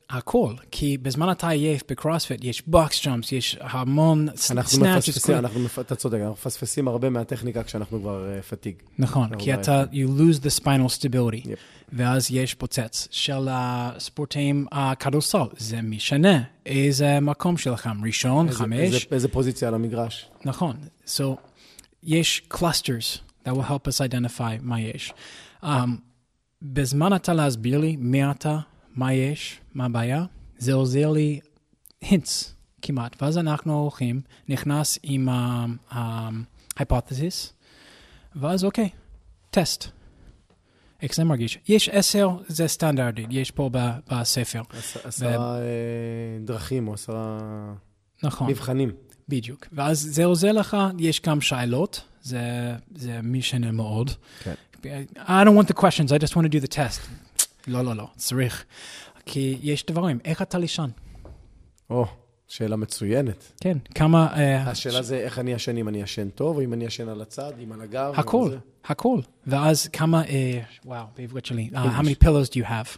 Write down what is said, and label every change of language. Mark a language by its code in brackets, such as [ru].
[he] הכל, כי בזמן אתה עייף בקרוספיט, יש בוקס ג'אמפס, יש המון סנאצ'ס. אתה צודק, אנחנו מפספסים הרבה מהטכניקה כשאנחנו כבר פתיג. נכון, כי אתה, [en] you lose the spinal stability, [he] ואז יש פוצץ של הספורטאים הכדורסל, זה משנה, איזה מקום שלכם, ראשון, 5. איזה פוזיציה על המגרש. [en] נכון, so יש clusters that will help us identify [he] מה יש. בזמן אתה להסביר לי מי אתה, מה יש, מה הבעיה, זה עוזר לי hints כמעט, ואז אנחנו הולכים, נכנס עם ההיפותזיס, ואז אוקיי, טסט. איך זה מרגיש? יש 10, זה סטנדרטי, יש פה בספר. 10 דרכים או 10 מבחנים. בדיוק, ואז זה עוזר לך, יש גם שאלות, זה משנה מאוד. כן. [en] I don't want the questions, I just want to do the test. [he] לא, צריך. כי יש דברים, איך אתה לישן? שאלה מצוינת. כן, כמה... השאלה זה איך אני ישן, אם אני ישן טוב, או אם אני ישן על הצד, אם על הגב. הכל. ואז כמה, וואו, בעברית שלי, [en] how many pillows do you have?